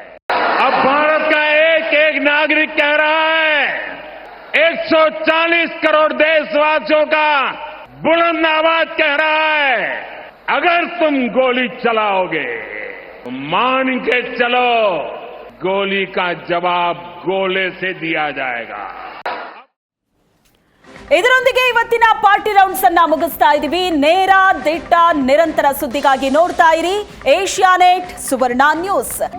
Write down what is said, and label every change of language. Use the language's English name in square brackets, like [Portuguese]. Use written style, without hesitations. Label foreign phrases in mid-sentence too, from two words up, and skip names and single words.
[Hindi] अब भारत का एक एक नागरिक कह रहा है, 140 करोड़ देशवासियों का बुलंद आवाज कह रहा है, अगर तुम गोली चलाओगे तो मान के चलो, गोली का जवाब गोले से दिया जाएगा। [Kannada] ಇದರೊಂದಿಗೆ ಇವತ್ತಿನ [English] party rounds [Kannada] ಅನ್ನ ಮುಗಿಸ್ತಾ ಇದೀವಿ. ನೇರ ದಿಟ್ಟ ನಿರಂತರ ಸುದ್ದಿಗಾಗಿ ನೋಡ್ತಾ ಇರಿ ಏಷ್ಯಾನೆಟ್ ಸುವರ್ಣ ನ್ಯೂಸ್.